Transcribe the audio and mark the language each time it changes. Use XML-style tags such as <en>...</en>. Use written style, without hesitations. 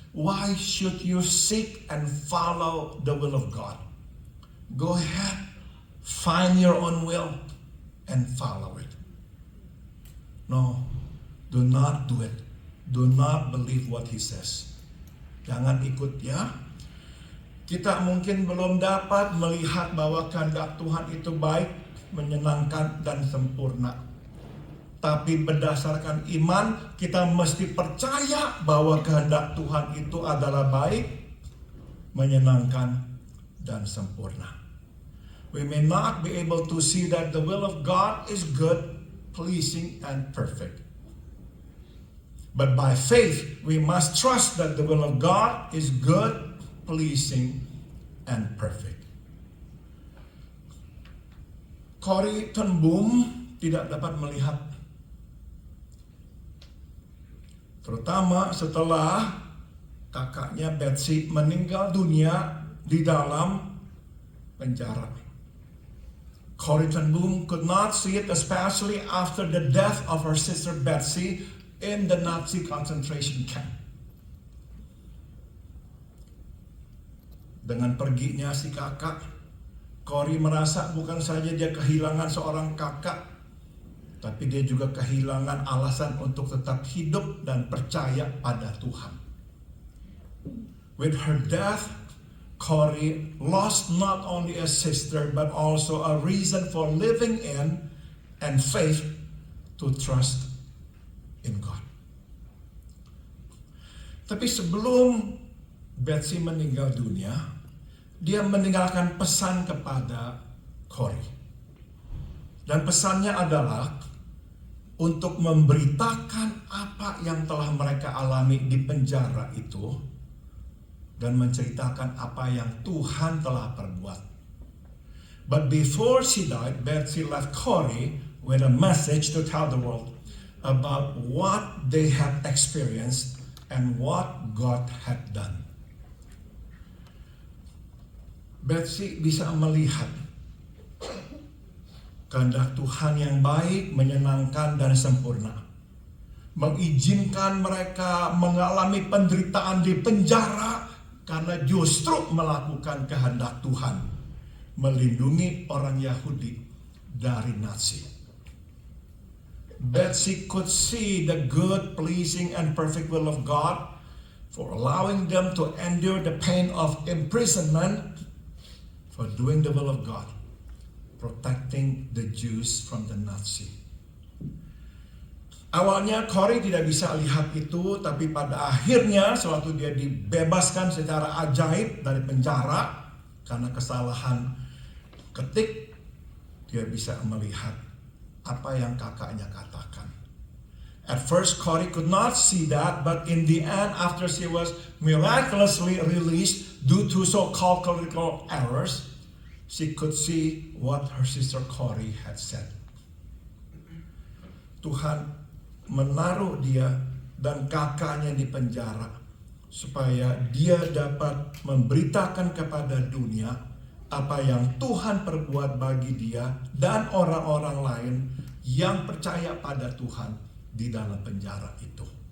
<en>Why should you seek and follow the will of God? Go ahead, find your own will and follow it. No, do not do it. Do not believe what he says.</en> <id>Jangan ikut ya. Kita mungkin belum dapat melihat bahwa kehendak Tuhan itu baik, menyenangkan, dan sempurna. Tapi berdasarkan iman, kita mesti percaya bahwa kehendak Tuhan itu adalah baik, menyenangkan, dan sempurna.</id> <en>We may not be able to see that the will of God is good, pleasing, and perfect. But by faith, we must trust that the will of God is good, pleasing, and perfect.</en> <id>Corrie ten Boom tidak dapat melihat. Terutama setelah kakaknya Betsy meninggal dunia di dalam penjara.</id> <en>Corrie ten Boom could not see it, especially after the death of her sister Betsy in the Nazi concentration camp.</en> <id>Dengan perginya si kakak, Corrie merasa bukan saja dia kehilangan seorang kakak, tapi dia juga kehilangan alasan untuk tetap hidup dan percaya pada Tuhan.</id> <en>With her death, Corrie lost not only a sister but also a reason for living in and faith to trust in God.</en> <id>Tapi sebelum Betsy meninggal dunia, dia meninggalkan pesan kepada Corrie. Dan pesannya adalah untuk memberitakan apa yang telah mereka alami di penjara itu dan menceritakan apa yang Tuhan telah perbuat.</id> <en>But before she died, Betsy left Corrie with a message to tell the world about what they had experienced and what God had done.</en> <id>Betsy bisa melihat kehendak Tuhan yang baik, menyenangkan, dan sempurna. Mengizinkan mereka mengalami penderitaan di penjara karena justru melakukan kehendak Tuhan, melindungi orang Yahudi dari Nazi.</id> <en>Betsy could see the good, pleasing, and perfect will of God for allowing them to endure the pain of imprisonment for doing the will of God, protecting the Jews from the Nazi.</en> <id>Awalnya Corrie tidak bisa lihat itu, tapi pada akhirnya sewaktu dia dibebaskan secara ajaib dari penjara karena kesalahan ketik, dia bisa melihat apa yang kakaknya katakan.</id> <en>At first Corrie could not see that, but in the end, after she was miraculously released due to so-called clerical errors, she could see what her sister Corrie had said.</en> <id>Tuhan menaruh dia dan kakaknya di penjara supaya dia dapat memberitakan kepada dunia apa yang Tuhan perbuat bagi dia dan orang-orang lain yang percaya pada Tuhan di dalam penjara itu.</id>